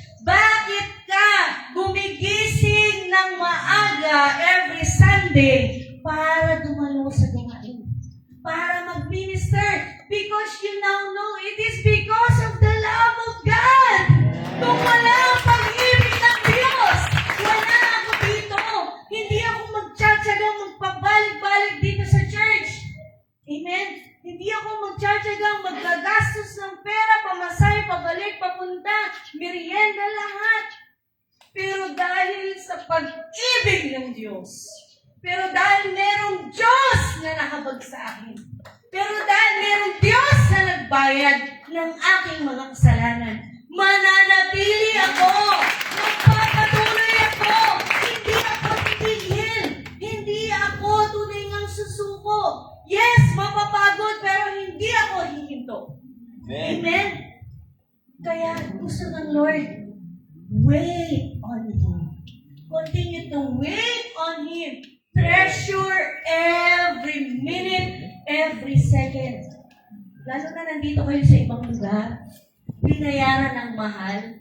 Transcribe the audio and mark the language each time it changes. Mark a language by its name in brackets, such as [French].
[Filipino] Bakit ka gumigising ng maaga every Sunday para dumalo sa gawain? Para mag-minister? [English] Because you now know it is because of the love of God. [Filipino] Kung wala ang pag-ibig ng Diyos, wala ako dito. Hindi ako magtsatsagang magpabalik-balik dito sa church. Amen? Hindi ako magtsatsagang maggagastos ng pera, pamasahe, pabalik, papunta, merienda, lahat. Pero dahil sa pag-ibig ng Diyos, pero dahil merong Diyos na nakabag sa akin, pero dahil merong Diyos na nagbayad ng aking mga kasalanan, mananatili ako, magpapatuloy ako, hindi ako titigil, hindi ako tunay ngang susuko. Yes, mapapagod, pero hindi ako hihinto. Amen. Amen? Kaya gusto ng Lord, [English] wait on Him. Continue to wait on Him. Treasure every minute, every second. [Filipino] Lalo na nandito kayo sa ibang lugar, binayaran ng mahal.